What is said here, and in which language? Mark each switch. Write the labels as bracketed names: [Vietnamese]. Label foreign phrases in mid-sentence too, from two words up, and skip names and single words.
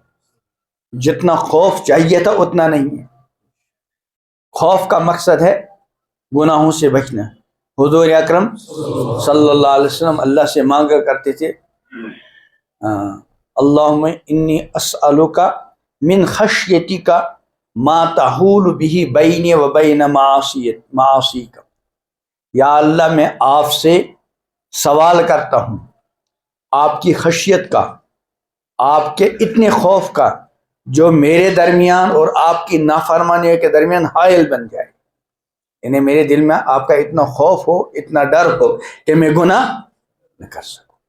[Urdu] جتنا خوف چاہیے تھا اتنا نہیں ہے۔ خوف کا مقصد ہے گناہوں سے بچنا۔ [Arabic] حضور اکرم صلی اللہ علیہ وسلم اللہ سے مانگا کرتے تھے، اللہم انی اسألک من خشیتک ما تحول به بینی و بین معاصیک، [Urdu] یا اللہ میں آپ سے سوال کرتا ہوں آپ کی خشیت کا، آپ کے اتنے خوف کا جو میرے درمیان اور آپ کی نافرمانی کے درمیان حائل بن جائے، یعنی میرے دل میں آپ کا اتنا خوف ہو، اتنا ڈر ہو کہ میں گناہ نہ کر سکوں۔